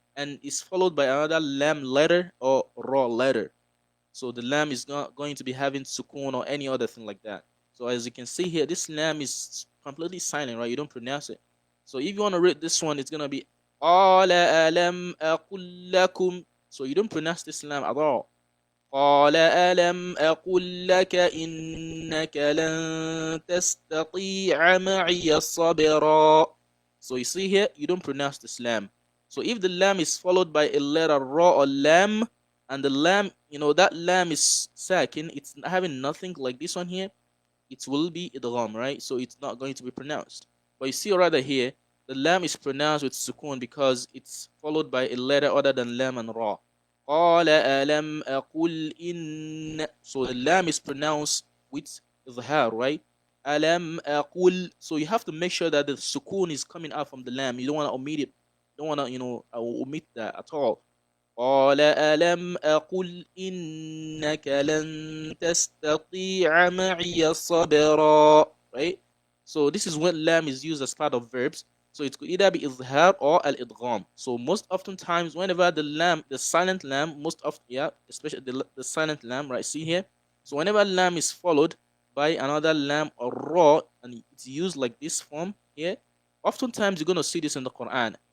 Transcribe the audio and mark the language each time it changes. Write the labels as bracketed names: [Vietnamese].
[English] And is followed by another lam letter or raw letter. So the lam is not going to be having sukun or any other thing like that. So as you can see here, this lam is completely silent, right? You don't pronounce it. So if you want to read this one, it's going to be [Arabic] قَالَ أَلَمْ أَقُلْ لَكُمْ. [English] So you don't pronounce this lam at all. [Arabic] قال ألم أقل لك إنك لن تستطيع معي صبرا. [English] So you see here, you don't pronounce this lam. So if the lam is followed by a letter ra or lam, and the lam, that lam is sakin, it's having nothing like this one here, it will be idgham, right? So it's not going to be pronounced. But you see rather here, the lam is pronounced with sukun because it's followed by a letter other than lam and ra. [Arabic] قال ألم أقل إن. [English] So the lam is pronounced with izhar, right? [Arabic] ألم أقل. [English] So you have to make sure that the sukun is coming out from the lam. You don't want to omit it. You don't want to, omit that at all. [Arabic] قال ألم أقل إنك لن تستطيع معي صبرا. [English] Right? So this is when lam is used as part of verbs. So it could either be izhar or al-idgham. So most often times, whenever the lam, the silent lam, most often, yeah, especially the silent lam, right? See here. So whenever lam is followed by another lam or ra, and it's used like this form here, oftentimes you're gonna see this in the Quran.